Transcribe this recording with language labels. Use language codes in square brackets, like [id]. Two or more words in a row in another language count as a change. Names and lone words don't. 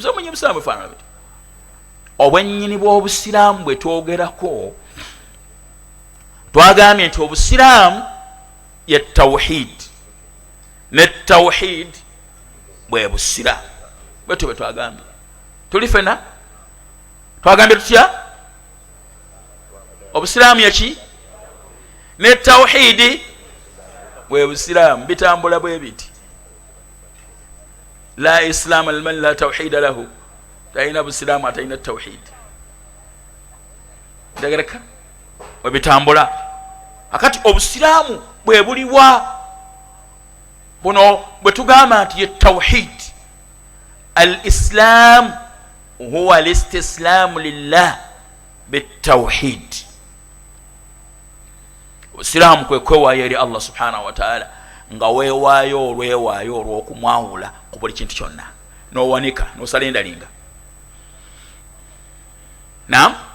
[lg] Obwennyini bw'obusiraamu bufaanana buti. Obwennyini bw'obusiraamu bwe twogerako twagambye nti obusiraamu ye tawhid ne tawhid bwe busiraamu. Bwetyo bwe twagambye. Tuli fena twagambye tutya? Obusiraamu yeki ne tawhidi bwe busiraamu. Bitambula bwe biti. [ar] لا إسلام لمن لا توحيد له. [lg] Talina busiraamu atalina tawhid. Ndagereka bwe bitambula. Akati obusiraamu bwe buliwa buno bwe tugamba nti ye tawhid. [ar] الإسلام هو الاستسلام لله بالتوحيد. [lg] Obusiraamu kwe kwewaayo eri [ar] الله سبحانه وتعالى [lg] nga weewaayo olwewaayo olw'okumwawula ku buli kintu kyonna n'owanika n'osalendalinga. Naam.